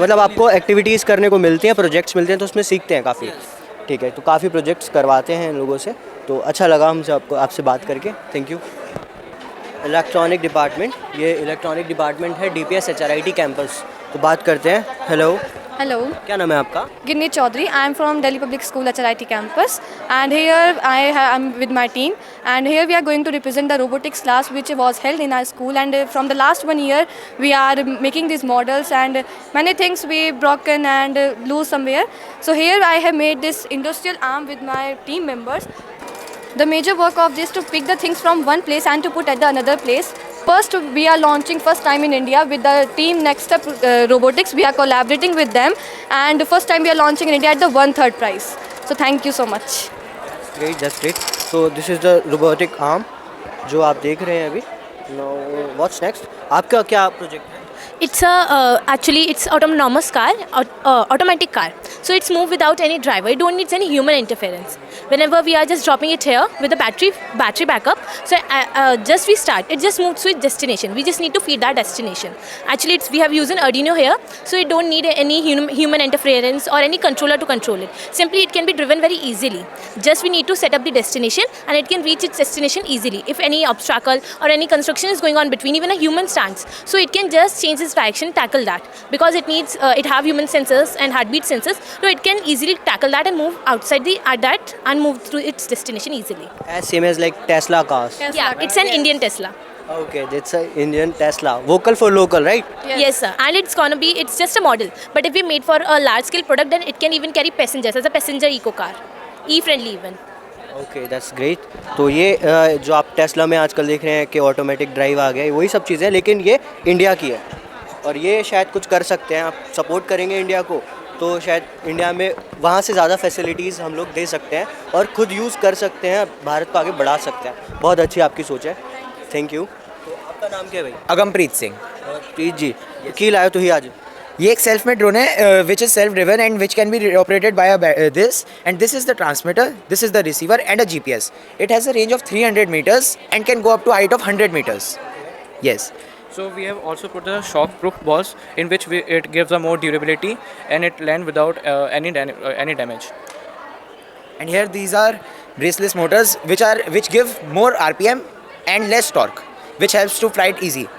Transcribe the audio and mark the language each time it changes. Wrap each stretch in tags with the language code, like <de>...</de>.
<hi>मतलब आपको एक्टिविटीज़ करने को मिलती हैं, प्रोजेक्ट्स मिलते हैं, तो उसमें सीखते हैं काफ़ी. ठीक है, तो काफ़ी प्रोजेक्ट्स करवाते हैं इन लोगों से. तो अच्छा लगा हमसे आपसे बात करके. Thank you. इलेक्ट्रॉनिक डिपार्टमेंट, ये इलेक्ट्रॉनिक डिपार्टमेंट है DPS HRIT कैंपस. तो बात करते हैं. हेलो,</hi> <en>Hello,</en> <hi>क्या नाम है आपका?</hi> <en>Ginni Chaudhary. I am from Delhi Public School HRIT campus, and here I am with my team, and here we are going to represent the robotics class which was held in our school. And from the last 1 year, we are making these models, and many things we broken and lose somewhere. So here I have made this industrial arm with my team members. The major work of this to pick the things from one place and to put at the another place. First, we are launching first time in India with the team Next Step Robotics. We are collaborating with them, and first time we are launching in India at the 1/3 price. So thank you so much. Great, that's great. So this is the robotic arm</en> <hi>जो आप देख रहे हैं अभी.</hi> <en>Now what's next?</en> <hi>आपका क्या project है?</hi> <en>It's actually it's autonomous car, automatic car. So it's move without any driver. It don't need any human interference. Whenever we are just dropping it here with the battery backup, so just we start. It just moves to its destination. We just need to feed that destination. Actually, we have used an Arduino here, so it don't need any human interference or any controller to control it. Simply, it can be driven very easily. Just we need to set up the destination, and it can reach its destination easily. If any obstacle or any construction is going on between, even a human stands, so it can just change its direction, tackle that, because it needs it have human sensors and heartbeat sensors, so it can easily tackle that and move outside that and move to its destination easily. As same as like Tesla cars. Yeah, it's an Indian Tesla. Okay, that's an Indian Tesla. Vocal for local, right? Yes sir, and it's just a model, but if we made for a large scale product, then it can even carry passengers as a passenger eco car, e-friendly even. Okay, that's great.</en> <hi>तो ये जो आप Tesla में आजकल देख रहे हैं कि ऑटोमेटिक ड्राइव आ गया है, वही सब चीज़ें, लेकिन ये इंडिया की है. और ये शायद कुछ कर सकते हैं. आप सपोर्ट करेंगे इंडिया को, तो शायद इंडिया में वहाँ से ज़्यादा फैसिलिटीज़ हम लोग दे सकते हैं और ख़ुद यूज़ कर सकते हैं, भारत को आगे बढ़ा सकते हैं. बहुत अच्छी आपकी सोच है. Thank you. तो आपका नाम क्या है भाई? अगमप्रीत सिंह.</hi> <pa>प्रीत जी, की लाए तो ही आज?</pa> <hi>ये एक सेल्फ मेड ड्रोन है</hi> <en>Which is self driven and which can be operated by this, and this is the transmitter, this is the receiver and a GPS. It has a range of 300 meters and can go up to height of 100 meters. Yes. So we have also put the shock-proof balls in which it gives a more durability and it land without any damage. And here these are braceless motors which give more RPM and less torque, which helps to fly it easy.</en>